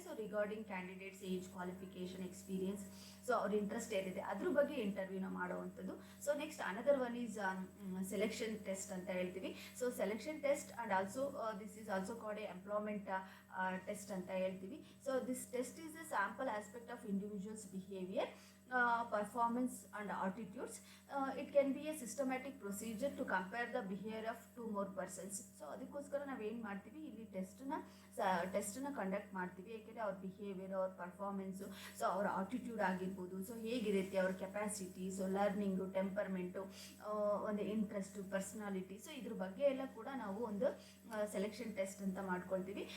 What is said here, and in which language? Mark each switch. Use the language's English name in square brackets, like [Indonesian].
[Kannada] So regarding candidates age, qualification, experience, so ಅವ್ರ interest ಏನಿದೆ ಅದ್ರ ಬಗ್ಗೆ ಇಂಟರ್ವ್ಯೂನ ಮಾಡುವಂಥದ್ದು. [English] so next another one is selection test [Kannada] ಅಂತ ಹೇಳ್ತೀವಿ. [English] so selection test and also this is also called a employment test [Kannada] ಅಂತ ಹೇಳ್ತೀವಿ. [English] So this test is a sample aspect of individuals behaviour, performance and attitudes. It can be a systematic procedure to compare the behavior of two more persons. [Kannada] So ಅದಕ್ಕೋಸ್ಕರ ನಾವೇನು ಮಾಡ್ತೀವಿ, ಇಲ್ಲಿ ಟೆಸ್ಟನ್ನ conduct ಮಾಡ್ತೀವಿ. ಏಕೆಂದರೆ ಅವ್ರ behaviour, ಅವ್ರ ಪರ್ಫಾರ್ಮೆನ್ಸು, ಸೊ ಅವ್ರ attitude ಆಗಿರ್ಬೋದು, ಸೊ ಹೇಗಿರುತ್ತೆ ಅವ್ರ ಕೆಪಾಸಿಟಿ, ಸೊ ಲರ್ನಿಂಗು, ಟೆಂಪರ್ಮೆಂಟು, ಒಂದು ಇಂಟ್ರೆಸ್ಟು, ಪರ್ಸ್ನಾಲಿಟಿ, ಸೊ ಇದ್ರ ಬಗ್ಗೆ ಎಲ್ಲ ಕೂಡ ನಾವು ಒಂದು ಸೆಲೆಕ್ಷನ್ ಟೆಸ್ಟ್ ಅಂತ ಮಾಡ್ಕೊಳ್ತೀವಿ.